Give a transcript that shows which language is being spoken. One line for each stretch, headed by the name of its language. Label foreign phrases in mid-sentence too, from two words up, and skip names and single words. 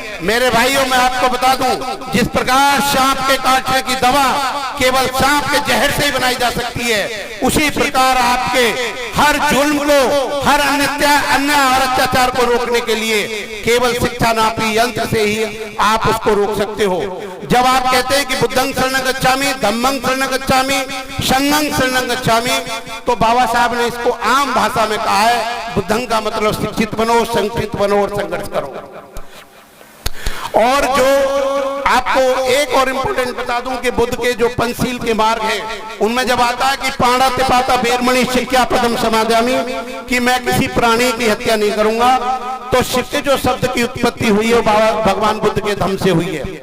Hindi: मेरे भाइयों, मैं आपको बता दूं, जिस प्रकार सांप के काटने की दवा केवल सांप के जहर से ही बनाई जा सकती है, उसी प्रकार आपके हर जुल्म को, हर अन्याय और अत्याचार को रोकने के लिए केवल शिक्षा नापी यंत्र से ही आप उसको रोक सकते हो। जब आप कहते हैं कि
Pali: बुद्धं शरणं गच्छामि, धम्मं शरणं गच्छामि, संघं शरणं गच्छामि,
Hindi: तो बाबा साहब ने इसको आम भाषा में कहा है, बुद्धं का मतलब शिक्षित बनो, संगठित बनो और संघर्ष करो। और जो आपको एक और इम्पोर्टेंट बता दूं कि बुद्ध के जो पंचशील के मार्ग हैं, उनमें जब आता है कि
Pali: पाणा तिपाता बेरमणि शिक्षा पदम समादयामि,
Hindi: कि मैं किसी प्राणी की हत्या नहीं करूंगा, तो शिक्ष जो शब्द की उत्पत्ति हुई है भगवान बुद्ध के धम्म से हुई है।